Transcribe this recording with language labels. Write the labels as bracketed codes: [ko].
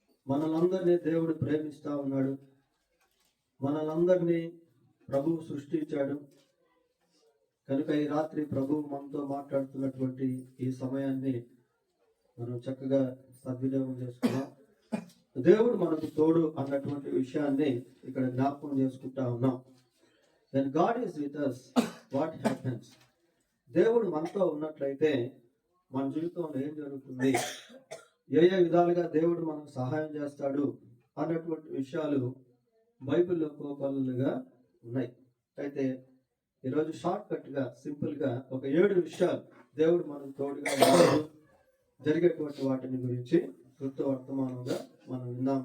[te] మనలందరినీ దేవుడు ప్రేమిస్తా ఉన్నాడు. మనలందరినీ ప్రభువు సృష్టించాడు. కనుక ఈ రాత్రి ప్రభువు మనతో మాట్లాడుతున్నటువంటి ఈ సమయాన్ని మనం చక్కగా సద్వినియోగం చేసుకున్నాం. దేవుడు మనకు తోడు అన్నటువంటి విషయాన్ని ఇక్కడ జ్ఞాపకం చేసుకుంటా ఉన్నాం. [en] When God is with us, what happens? [te] దేవుడు మనతో ఉన్నట్లయితే మన జీవితంలో ఏం జరుగుతుంది, ఏ విధాలుగా దేవుడు మనకు సహాయం చేస్తాడు అన్నటువంటి విషయాలు బైబిల్లో కోకొల్లలుగా ఉన్నాయి. అయితే ఈరోజు షార్ట్ కట్గా సింపుల్గా ఒక 7 విషయాలు దేవుడు మనకు తోడుగా ఉన్నాడు, జరిగేటువంటి వాటిని గురించి కృత వర్తమానంగా మనం విన్నాం.